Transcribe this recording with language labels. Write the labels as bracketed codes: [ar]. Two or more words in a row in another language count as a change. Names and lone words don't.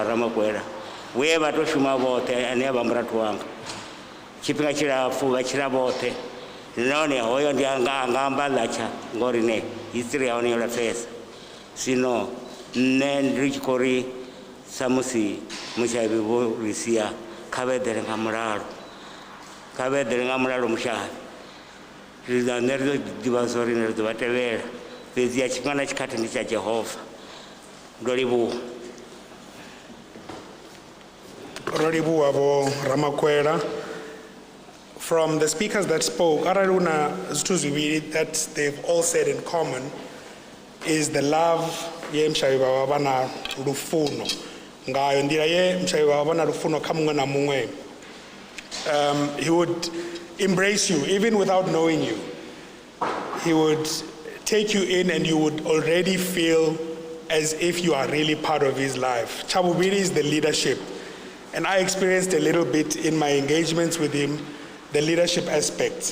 [ve] Ramakwela we vha tou shuma vhoṱhe ane a vha murathu wanga tshifhinga tshilapfhu vha tshila vhoṱhe nahone hoyo ndi anga amba ḽatsha ngori ne history ya hone yo lapfesa zwino nṋe ndi tshi khou ri sa musi mushavhi vho ri sia kha vha eḓele nga mulalo kha vha eḓele nga mulalo mushavhi nṋe ri ḓo ḓivha zwa uri ri ḓo vha tevhela fhedzi ya tshifhinga na tshikhathi ndi tsha Jehova ndo livhuwa ro livhuwa vho Ramakwela. [en] From the speakers that spoke, [ve] arali una zwithu zwivhili [en] that they've all said in common is the love [ve] ye mshavhi vha vha na lufuno ngayo nḓila ye mshavhi vha vha na lufuno kha muṅwe na muṅwe. [en] He would embrace you even without knowing you. He would take you in and you would already feel as if you are really part of his life. Chabubiri is the leadership, and I experienced a little bit in my engagements with him the leadership aspect.